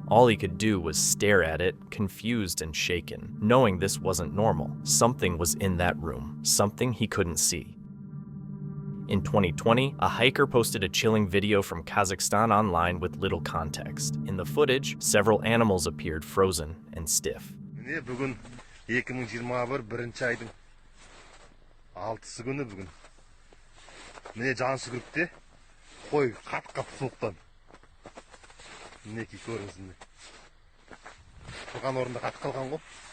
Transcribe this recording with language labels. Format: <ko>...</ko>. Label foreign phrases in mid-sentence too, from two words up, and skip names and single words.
<en>All he could do was stare at it, confused and shaken, knowing this wasn't normal. Something was in that room. Something he couldn't see. In 2020, a hiker posted a chilling video from Kazakhstan online with little context. In the footage, several animals appeared frozen and stiff.</en> <kk>Бүгін 2021 бірінші айдың 6-сы күні бүгін. Міне Жансүгірікте қой қат-қат суықтан. Мінекей көріңіз міне. Тұрған орында қатып қалған ғой.</kk>